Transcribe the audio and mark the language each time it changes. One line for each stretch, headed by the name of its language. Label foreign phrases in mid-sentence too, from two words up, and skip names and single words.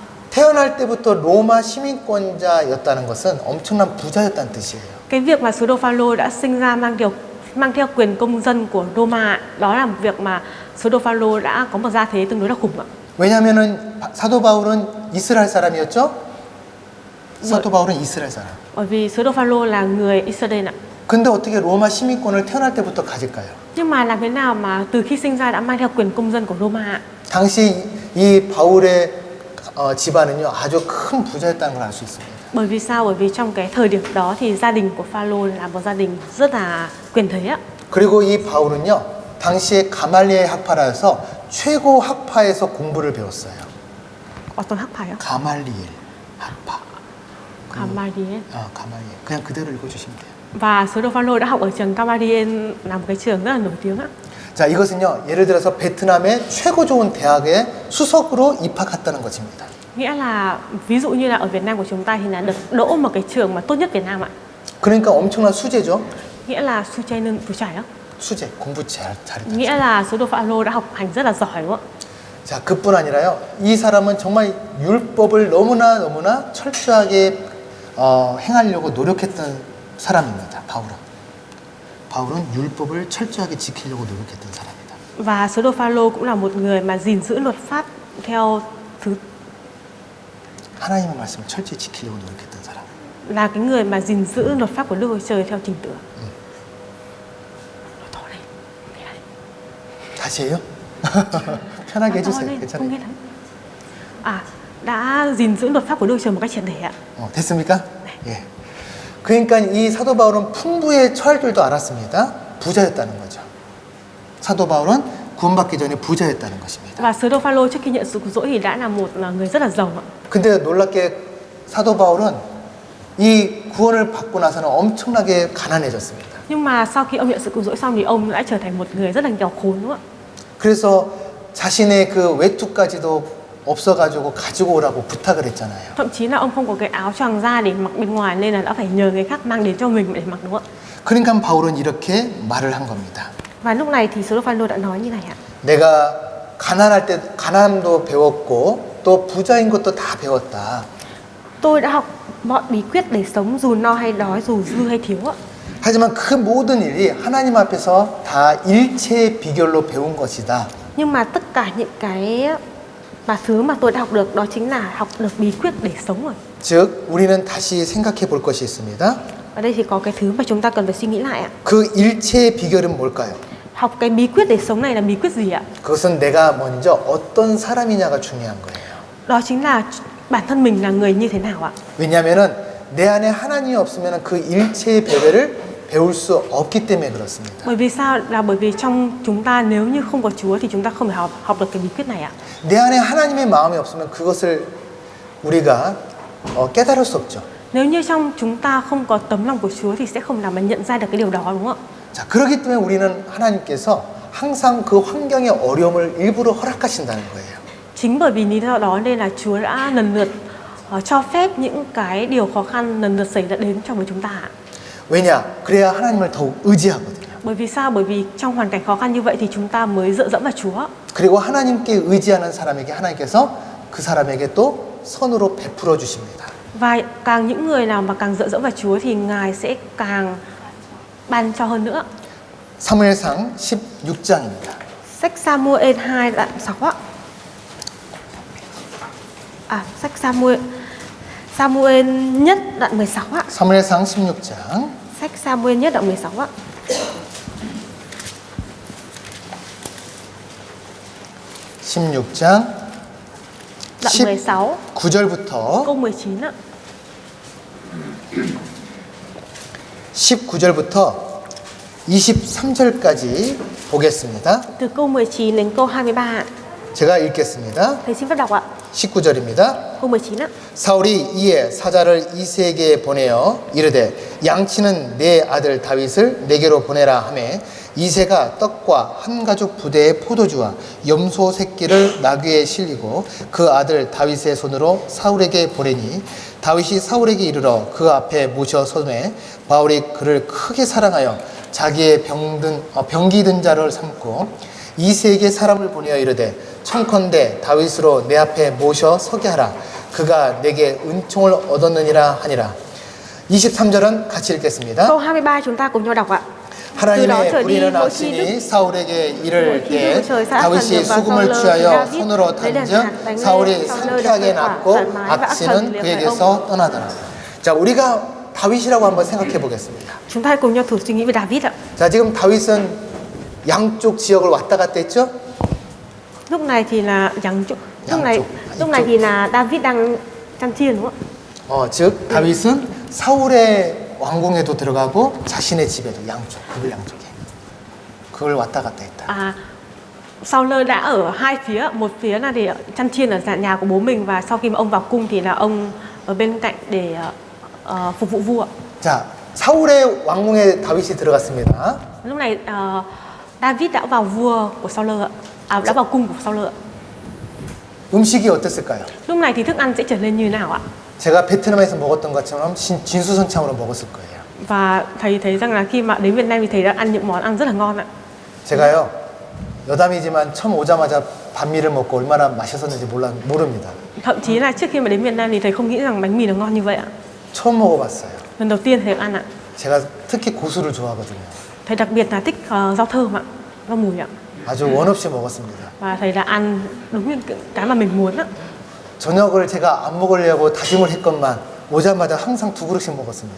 Korean: 태어날 때부터 로마 시민권자였다는 것은 엄청난 부자였다는 뜻이에요.
Vietnamese: Cái việc mà sứ đồ Phaolô đã sinh ra mang theo quyền công dân của Roma, đó là một việc mà sứ đồ Phaolô đã có một gia thế tương đối là khủng ạ.
Korean: 왜냐하면은 사도 바울은 이스라엘 사람이었죠? 사도 바울은 이스라엘 사람.
Vietnamese: Bởi vì sứ đồ Phaolô là người Israel ạ.
Korean: 근데 어떻게 로마 시민권을 태어날 때부터 가질까요?
Vietnamese: Nhưng mà làm thế nào mà từ khi sinh ra đã mang theo quyền công dân của Roma ạ?
Korean: 당시 이 바울의 집안은요 아주 큰 부자였다는 걸 알 수 있습니다.
Vietnamese: Bởi vì sao? Bởi vì trong cái thời điểm đó thì gia đình của Phaolô là một gia đình rất là quyền thế ạ.
Korean: 그리고 이 바울은요 당시에 가말리엘 학파라서 최고 학파에서 공부를 배웠어요. 어떤 학파요? 가말리엘 학파. Gamaliel. 가말리엘. 그냥 그대로 읽어주시면 돼요.
Vietnamese: Và sứ đồ Phaolô đã học ở trường Gamaliel, là một cái trường rất là nổi tiếng ạ.
Korean: 자, 이것은요 예를 들어서 베트남의 최고 좋은 대학에 수석으로 입학했다는 것입니다.
Vietnamese: Nghĩa là ví dụ như là ở Việt Nam của chúng ta thì là được đỗ một cái trường mà tốt nhất Việt Nam ạ.
Korean: 그러니까 엄청난 수재죠.
Vietnamese: Nghĩa là
Korean: 수재는 부자요. 수재, 공부 잘했다.
Vietnamese: Nghĩa là sứ đồ Phaolô đã học hành rất là giỏi đúng không ạ?
Korean: 자, 그뿐 아니라요. 이 사람은 정말 율법을 너무나 철저하게 행하려고 노력했던 사람입니다. 바울은 율법을 철저하게 지키려고 노력했던 사람입니다.
Vietnamese: Và sứ đồ Phaolô cũng là một người mà gìn giữ luật pháp theo thứ
Korean: 하나님의 말씀을 철저히 지키려고 노력했던 사람.
Vietnamese: là cái người mà gìn giữ luật pháp của Đức Chúa Trời theo trình tự.
Korean: 다시 해요? 편하게 해주세요.
Vietnamese: Không
Korean: 괜찮아요.
Vietnamese: nghe lắm. Đã gìn giữ luật pháp của Đức Chúa Trời một cách triệt để ạ.
Korean: 됐습니까? 예. 그러니까 이 사도 바울은 풍부에 처할 줄도 알았습니다. 부자였다는 거죠. 사도 바울은 구원받기 전에 부자였다는 것입니다.
Vietnamese: Và sứ đồ Phaolô trước khi nhận sự cứu rỗi thì đã là một người rất là giàu ạ.
Korean: 근데 놀랍게 사도 바울은 이 구원을 받고 나서는 엄청나게 가난해졌습니다.
Vietnamese: Nhưng mà sau khi ông nhận sự cứu rỗi xong thì ông đã trở thành một người rất là nghèo khốn đúng không ạ?
Korean: 그래서 자신의 그 외투까지도 없어가지고 가지고 오라고 부탁을 했잖아요.
Vietnamese: Thậm chí là ông không có cái áo choàng da để mặc bên ngoài nên là đã phải nhờ người khác mang đến cho mình để mặc đúng không ạ?
Korean: 그러니까 바울은 이렇게 말을 한 겁니다.
Vietnamese: Và lúc này thì sứ đồ Phaolô đã nói như này ạ.
Korean: 내가 가난할 때 가난함도 배웠고 또 부자인 것도 다 배웠다.
Vietnamese: Tôi đã học mọi bí quyết để sống dù no hay đói, dù dư hay thiếu ạ.
Korean: 하지만 그 모든 일이 하나님 앞에서 다 일체의 비결로 배운 것이다.
Vietnamese: Nhưng mà tất cả những cái thứ mà tôi đã học được đó chính là học được bí quyết để sống rồi.
Korean: 즉 우리는 다시 생각해 볼 것이 있습니다.
Vietnamese: Ở đây thì có cái thứ mà chúng ta cần phải suy nghĩ lại ạ.
Korean: 그 일체의 비결은 뭘까요?
Vietnamese: Học cái bí quyết để sống này là bí quyết gì ạ?
Korean: 그것은 내가 먼저 어떤 사람이냐가 중요한 거예요.
Vietnamese: Đó chính là bản thân mình là người như thế nào ạ?
Korean: 왜냐하면은 내 안에 하나님이 없으면 그 일체의 배배를 배울 수 없기 때문에 그렇습니다.
Vietnamese: Bởi vì sao? Là bởi vì trong chúng ta nếu như không có Chúa thì chúng ta không thể học được cái bí quyết này ạ.
Korean: 내 안에 하나님의 마음이 없으면 그것을 우리가 깨달을 수 없죠.
Vietnamese: Nếu như trong chúng ta không có tấm lòng của Chúa thì sẽ không làm mà nhận ra được cái điều đó đúng không ạ?
Korean: 자, 그렇기 때문에 우리는 하나님께서 항상 그 환경의 어려움을 일부러 허락하신다는 거예요.
Vietnamese: Chính bởi vì lý do đó nên là Chúa đã lần lượt cho phép những cái điều khó khăn lần lượt xảy ra đến trong với chúng ta.
Korean: 왜냐? 그래야 하나님을 더욱 의지하거든요.
Vietnamese: Bởi vì sao? Bởi vì trong hoàn cảnh khó khăn như vậy thì chúng ta mới dựa dẫm vào Chúa.
Korean: 그리고 하나님께 의지하는 사람에게 하나님께서 그 사람에게 또 선으로 베풀어 주십니다.
Vietnamese: Và càng những người nào mà càng dựa dẫm vào Chúa thì Ngài sẽ càng ban cho hơn nữa.
Korean: 사무엘상 16장입니다.
Vietnamese: Sách Sa-mu-ên 2 đoạn 6 ạ. Sách Sa-mu-ên nhất đoạn 16 ạ.
Korean: 사무엘상 16장
Vietnamese: Sách Sa-mu-ên nhất đoạn 16 ạ.
Korean: 16장
Vietnamese: Đoạn 16
Korean: 19절부터
Vietnamese: câu 19 ạ.
Korean: 19절부터 23절까지 보겠습니다.
Vietnamese: Từ câu 19 đến câu 23 ạ.
Korean: 제가 읽겠습니다.
Vietnamese: Thầy xin phép đọc ạ.
Korean: 19절입니다.
Vietnamese: Câu 19 ạ.
Korean: 사울이 이에 사자를 이새에게 보내어 이르되 양치는 내 아들 다윗을 내게로 보내라 하매 이새가 떡과 한 가죽 부대의 포도주와 염소 새끼를 나귀에 실리고 그 아들 다윗의 손으로 사울에게 보내니 다윗이 사울에게 이르러 그 앞에 모셔 서매 바울이 그를 크게 사랑하여 자기의 병기 든 자를 삼고 이세에게 사람을 보내어 이르되 청컨대 다윗으로 내 앞에 모셔 서게 하라. 그가 내게 은총을 얻었느니라 하니라. 23절은 같이 읽겠습니다.
Vietnamese: Câu 23 chúng ta cùng nhau đọc ạ.
Korean: 하나님의 부리는 악신이 사울에게 이를 때 다윗이 수금을 취하여 손으로 단즉 사울이 상쾌하게 낫고 악신은 그에게서 떠나더라. 자, 우리가 다윗이라고 한번 생각해 보겠습니다.
Vietnamese: Chúng ta hãy cùng nhau thử suy nghĩ về David ạ.
Korean: 자, 지금 다윗은 양쪽 지역을 왔다 갔다 했죠?
Vietnamese: Lúc này thì là
Korean: 양쪽.
Vietnamese: lúc này thì là David đang chăn chiên đúng không ạ?
Korean: 즉 다윗은 사울의 왕궁에도 들어가고 자신의 집에도 양쪽, 그들 양쪽에 그걸 왔다 갔다 했다.
Vietnamese: Saul đã ở hai phía, một phía là để chăn chiên ở nhà của bố mình và sau khi mà ông vào cung thì là ông ở bên cạnh để phục vụ vua.
Korean: 자, 사울의 왕궁에 다윗이 들어갔습니다.
Vietnamese: Lúc này David đã vào vua của Saul ạ, đã vào cung của Saul ạ.
Korean: 음식이 어땠을까요?
Vietnamese: Lúc này thì thức ăn sẽ trở nên như nào ạ?
Korean: 제가 베트남에서 먹었던 것처럼 진수성찬으로 먹었을 거예요.
Vietnamese: Và thầy thấy rằng là khi mà đến Việt Nam thì thầy đã ăn những món ăn rất là ngon ạ.
Korean: 제가요, 여담이지만 처음 오자마자 반미를 먹고 얼마나 맛있었는지 모릅니다.
Vietnamese: Thậm chí là trước khi mà đến Việt Nam thì thầy không nghĩ rằng bánh mì nó ngon như vậy ạ.
Korean: 처음 먹어봤어요.
Vietnamese: Lần đầu tiên thầy được ăn ạ.
Korean: 제가 특히 고수를 좋아하거든요.
Vietnamese: Thầy đặc biệt là thích rau thơm ạ, rau mùi ạ.
Korean: 아주 원 없이 먹었습니다.
Vietnamese: Và thầy đã ăn đúng như cái mà mình muốn ạ.
Korean: 저녁을 제가 안 먹으려고 다짐을 했건만 오자마자 항상 2그릇씩 먹었습니다.